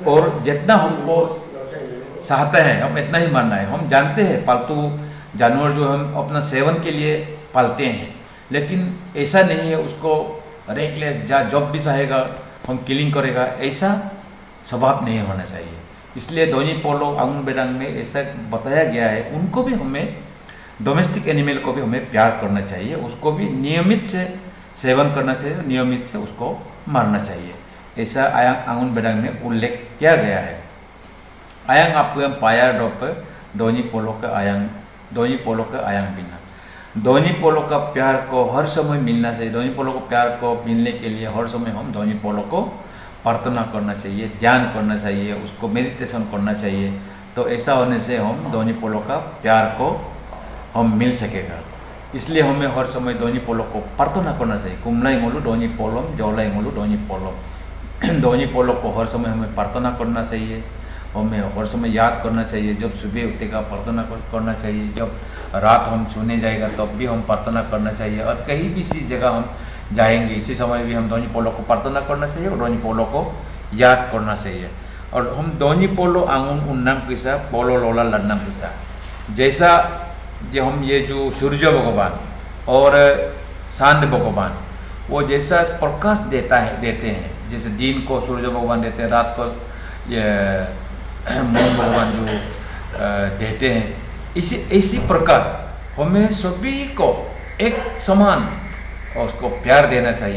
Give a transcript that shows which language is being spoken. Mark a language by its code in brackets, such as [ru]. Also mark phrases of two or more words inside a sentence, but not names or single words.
[hi] और जितना हमको चाहते हैं हम इतना ही मारना है। हम जानते हैं पालतू जानवर जो हम अपना सेवन के लिए पालते हैं, लेकिन ऐसा नहीं है उसको रेकलेस जब भी चाहेगा हम किलिंग करेगा, ऐसा स्वभाव नहीं होना चाहिए। इसलिए दोनी पोलो आंगुन बेदांग में ऐसा बताया गया है, उनको भी हमें [en] domestic animal [hi] को भी हमें प्यार करना चाहिए, उसको भी नियमित से सेवन करना चाहिए, नियमित से उसको मारना चाहिए, ऐसा आंगुन बेदांग में उल्लेख किया गया है। आयांग आपको हम पाया डॉप दोनी पोलो का आयांग बिना दोनी पोलो का प्यार को हर समय मिलना चाहिए। दोनी पोलो को प्यार को मिलने के लिए हर समय हम दोनी पोलो को प्रार्थना करना चाहिए, ध्यान करना चाहिए, उसको मेडिटेशन करना चाहिए। तो ऐसा होने से हम दोनी पोलो का प्यार को हम मिल सकेगा। इसलिए हमें हर समय दोनी पोलो को प्रार्थना करना चाहिए। [adi] कुमलाई मोलू दोनी पोलोम, जौलाई मोलू दोनी पोलोम, [hi] दोनी पोलो को हर समय हमें प्रार्थना करना चाहिए, हमें हर समय याद करना चाहिए। जब सुबह उठेगा प्रार्थना करना चाहिए, जब रात हम सोने जाएगा तब भी हम प्रार्थना करना चाहिए, और कहीं भी इसी जगह हम जाएंगे इसी समय भी हम दोनी पोलो को प्रार्थना करना चाहिए और दोनी पोलो को याद करना चाहिए। और हम दोनी पोलो [adi] आंगुन उन्नम किसा पोलो लोला लन्नम किसा, [hi] जैसा जो हम ये जो सूर्य भगवान और चांद भगवान वो जैसा प्रकाश देते हैं, जैसे दिन को सूर्य भगवान देते हैं, रात को ये मून भगवान जो देते हैं, इसी प्रकार हमें सभी को एक समान उसको प्यार देना चाहिए।